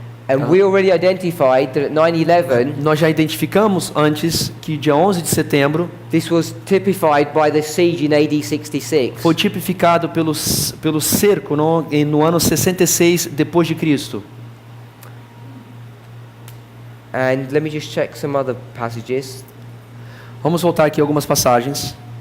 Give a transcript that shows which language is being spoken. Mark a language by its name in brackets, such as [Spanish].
[English] And we already identified that at 9/11, [Portuguese] Nós já identificamos antes que dia 11 de setembro [English] this was typified by the siege in AD 66. [Portuguese] foi tipificado pelo cerco no ano 66 depois de Cristo. [English] And let me just check some other passages. [Portuguese] Vamos voltar aqui a algumas passagens.